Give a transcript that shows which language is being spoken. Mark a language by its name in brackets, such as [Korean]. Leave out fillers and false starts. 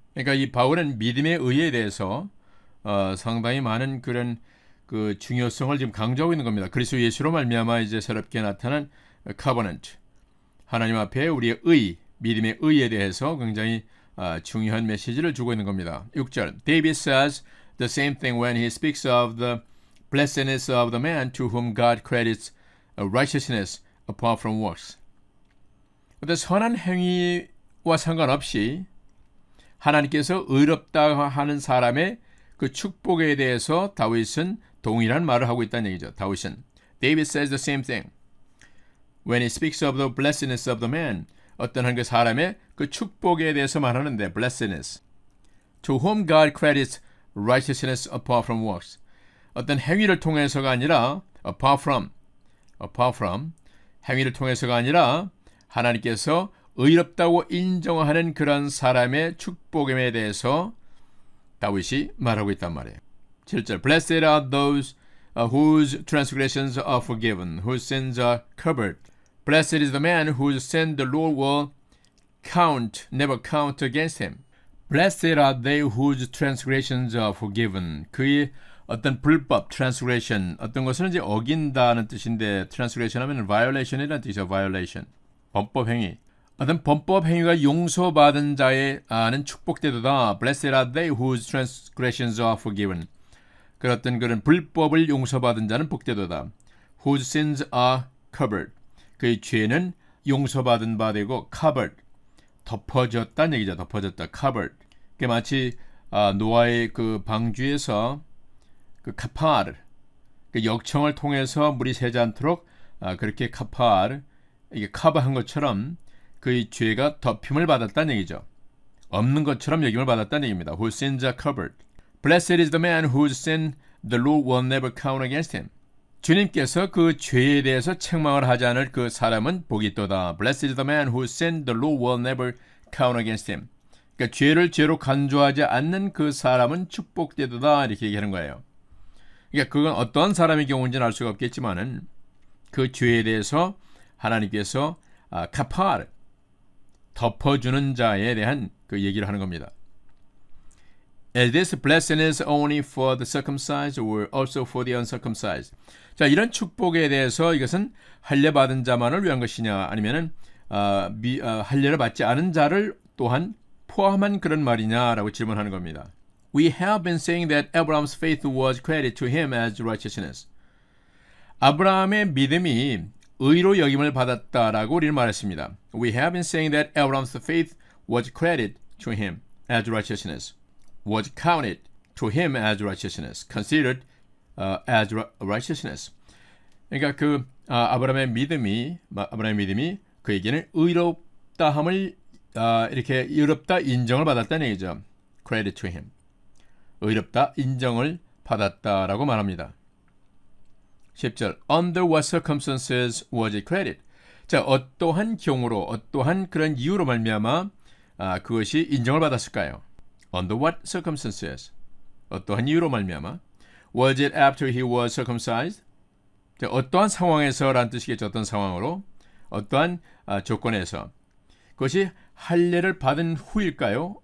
[Korean] 그러니까 이 바울은 믿음의 의에 대해서 상당히 많은 그런 그 중요성을 지금 강조하고 있는 겁니다. 그리스도 예수로 말미암아 이제 새롭게 나타난 covenant, 하나님 앞에 우리의 의, 믿음의 의에 대해서 굉장히 중요한 메시지를 주고 있는 겁니다. 6절. [English] David says the same thing when he speaks of the blessedness of the man to whom God credits righteousness apart from works. [Korean] 어떤 선한 행위와 상관없이 하나님께서 의롭다 하는 사람의 그 축복에 대해서 다윗은 동일한 말을 하고 있다는 얘기죠. 다윗은 [English] David says the same thing. When he speaks of the blessedness of the man, [Korean] 어떤 한 그 사람의 그 축복에 대해서 말하는데 [English] blessedness. To whom God credits righteousness apart from works. [Korean] 어떤 행위를 통해서가 아니라 [English] apart from [Korean] 행위를 통해서가 아니라 하나님께서 의롭다고 인정하는 그런 사람의 축복에 대해서 다윗이 말하고 있단 말이에요. [English] 7절 Blessed are those whose transgressions are forgiven, whose sins are covered. Blessed is the man whose sin the Lord will never count against him. Blessed are they whose transgressions are forgiven. [Korean] 그의 어떤 불법, transgression, 어떤 것을 이제 어긴다는 뜻인데 transgression 하면 violation이라는 뜻이죠. violation. 범법 행위. 어떤 범법 행위가 용서받은 자에는 축복되도다. [English] Blessed are they whose transgressions are forgiven. [Korean] 그 어떤 그런 불법을 용서받은 자는 복되도다. [English] Whose sins are covered. [Korean] 그의 죄는 용서받은 바 되고 covered. 덮어졌다는 얘기죠. 덮어졌다. covered. 그게 마치 노아의 그 방주에서 그 카파르, 그 역청을 통해서 물이 새지 않도록 그렇게 카파르, 이게 커버한 것처럼 그의 죄가 덮임을 받았다는 얘기죠. 없는 것처럼 여김을 받았다는 얘기입니다. [English] Whose sins are covered. Blessed is the man whose sin the Lord will never count against him. [Korean] 주님께서 그 죄에 대해서 책망을 하지 않을 그 사람은 복이 있도다. [English] Blessed is the man whose sin the Lord will never count against him. [Korean] 그러니까 죄를 죄로 간주하지 않는 그 사람은 축복되도다 이렇게 얘기하는 거예요. 그러니까 그건 어떤 사람의 경우인지는 알 수가 없겠지만은 그 죄에 대해서 하나님께서 카파르 덮어주는 자에 대한 그 얘기를 하는 겁니다. [English] Is this blessedness only for the circumcised or also for the uncircumcised? [Korean] 자, 이런 축복에 대해서 이것은 할례 받은 자만을 위한 것이냐 아니면은 할례를 받지 않은 자를 또한 포함한 그런 말이냐라고 질문하는 겁니다. [English] We have been saying that Abraham's faith was credited to him as righteousness. [Korean] 아브라함의 믿음이 의로 여김을 받았다라고 우리는 말했습니다. [English] We have been saying that Abraham's faith was credited to him as righteousness. Was counted to him as righteousness. Considered as righteousness. [Korean] 그러니까 그 아브라함의 믿음이 그에게는 의롭다함을 이렇게 의롭다 인정을 받았다는 얘기죠. [English] Credit to him. [Korean] 의롭다 인정을 받았다라고 말합니다. [English] 10절 Under what circumstances was it credited? [Korean] 자, 어떠한 경우로 어떠한 그런 이유로 말미암아 그것이 인정을 받았을까요? [English] Under what circumstances? [Korean] 어떠한 이유로 말미암아? [English] Was it after he was circumcised? [Korean] 자, 어떠한 상황에서라는 뜻이겠죠. 어떤 상황으로? 어떠한 조건에서? 그것이 할례를 받은 후일까요?